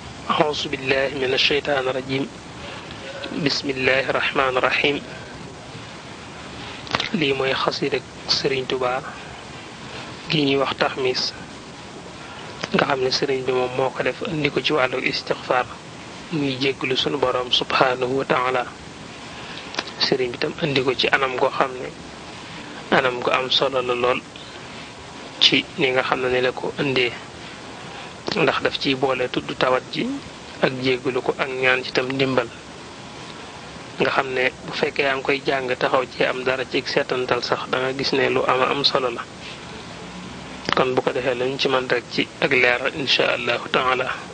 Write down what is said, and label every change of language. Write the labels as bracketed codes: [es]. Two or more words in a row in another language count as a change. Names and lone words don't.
[ar] أعوذ بالله من الشيطان الرجيم بسم الله الرحمن الرحيم [wo] lii mooy xasida Sëriñ Tuubaa gi ñuy wax taxmis nga xam ne sëriñ bi moom moo ko def indi ko ci wàllu istixfaar muy jégglu sunu boroom [ar] سبحانه وتعالى [wo] sëriñ bi tam indi ko ci anam goo xam ne anam gu am solo la lool ci ni nga xam ne ni la ko indee ndax daf ciy boole tudd tawat ji ak jégglu ko ak ñaan ci tam ndimbal nga xam ne bu fekkee yaa ngi koy jàng taxaw ci am dara ci seetantal sax da nga gis ne lu am solo la kon bu ko defee lañu ci man rek ci ak leeral [ar] إن شاء الله تعالى